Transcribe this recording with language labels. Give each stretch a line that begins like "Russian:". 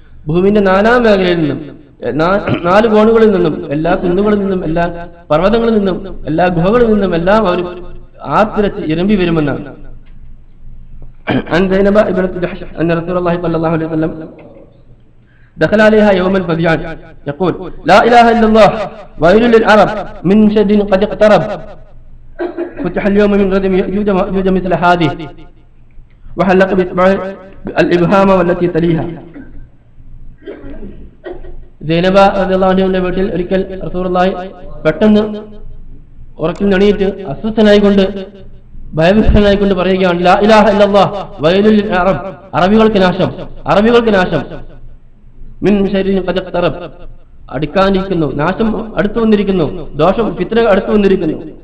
Malayalam: ഭൂമിന്റെ നാനാം മേഖലയിൽ നിന്നും, 4 കോണുകളിൽ നിന്നും, എല്ലാ കുന്നുകളിൽ നിന്നും, എല്ലാ പർവ്വതങ്ങളിൽ നിന്നും, എല്ലാ ഗുഹകളിൽ നിന്നും എല്ലാം അവർ ആർത്തിരച്ച് ഇരമ്പി വരുമെന്നാണ്.
Arabic: عن زينب ابنة جحش أن رسول الله صلى الله عليه وسلم دخل عليها يوما فزعا يقول لا إله إلا الله ويل للعرب من شد قد اقترب فتح اليوم من ردم يأجوج مثل هذه وحلق بإصبعه الإبهام والتي تليها.
Malayalam: സൈനബ റളിയല്ലാഹു അൻഹയുടെ വീട്ടിൽ ഒരിക്കൽ റസൂലുള്ളാഹി പെട്ടെന്ന് ഉറക്കിൽ എണീറ്റ് അസ്വസ്ഥനായിക്കൊണ്ട് ഭയവിഹ്വലനായിക്കൊണ്ട് പറയുകയാണ്,
Arabic: ലാ ഇലാഹ ഇല്ലല്ലാഹ് വൈലുൽ അറബ്,
Malayalam: അറബികൾക്ക് നാശം, അറബികൾക്ക് നാശം.
Arabic: മിൻ ശർരിൻ ഖദ് ഇഖ്തറബ്,
Malayalam: അടുക്കാനിരിക്കുന്നു, നാശം അടുത്തു വന്നിരിക്കുന്നു, ദോഷം ഫിത്ന അടുത്തു വന്നിരിക്കുന്നു.